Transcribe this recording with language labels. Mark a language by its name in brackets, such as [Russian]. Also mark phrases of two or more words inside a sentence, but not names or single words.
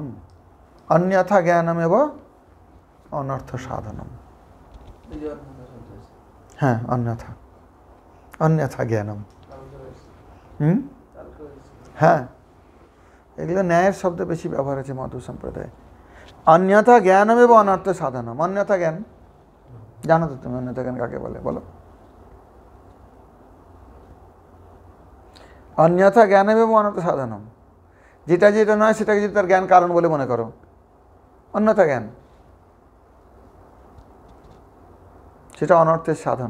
[Sanskrit] अन्यथा ज्ञानम एवं अनर्थ साधनम। हाँ, अन्यथा, अन्यथा ज्ञानम। हाँ, [Bangla] এগুলো ন্যায়ের শব্দ বেশি ব্যবহার আছে মধু সম্প্রদায়ে। [Sanskrit] अन्यथा ज्ञानम एवं अनर्थ साधनम। अन्यथा ज्ञान [Bangla] জানো তো তুমি? [Sanskrit] अन्यथा ज्ञान [Bangla] কাকে বলে বলো? [Sanskrit] অন্যথা জ্ঞান এবং অনর্থ সাধনম, [Bangla] যেটা যেটা নয় সেটাকে যদি তার জ্ঞান কারণ বলে মনে করো, [Sanskrit] অন্যথা জ্ঞান, [Bangla] সেটা অনর্থের সাধন।